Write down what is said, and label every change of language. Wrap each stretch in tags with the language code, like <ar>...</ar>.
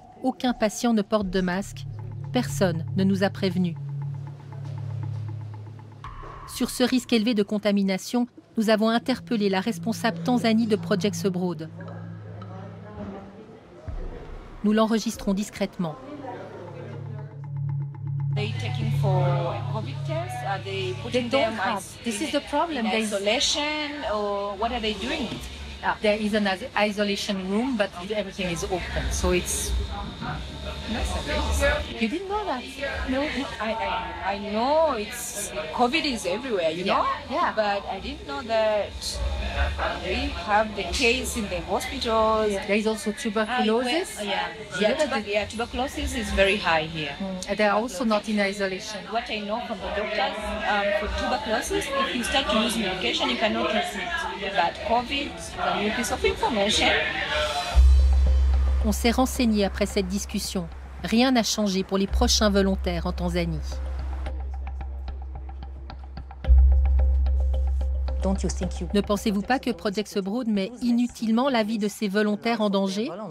<fr>Aucun patient ne porte de masque. Personne ne nous a prévenus. Sur ce risque élevé de contamination, nous avons interpellé la responsable Tanzanie de Project Broad. Nous l'enregistrons discrètement.</fr> <en>They taking for COVID tests? Are they putting them This is the problem. in isolation, or what are they doing? There is an isolation room, but everything is open, so it's. You didn't know that? No, I know it's COVID is everywhere, you know. Yeah. But I didn't know that we have the case in the hospitals. There is also tuberculosis. Tuberculosis is very high here. They are also not in isolation. What I know from the doctors, for tuberculosis, if you start to use medication, you cannot use it. But COVID is a new piece of information.</en> <fr>On s'est renseigné après cette discussion. Rien n'a changé pour les prochains volontaires en Tanzanie. Ne pensez-vous pas que Project Broad met inutilement la vie de ces volontaires en danger?</fr>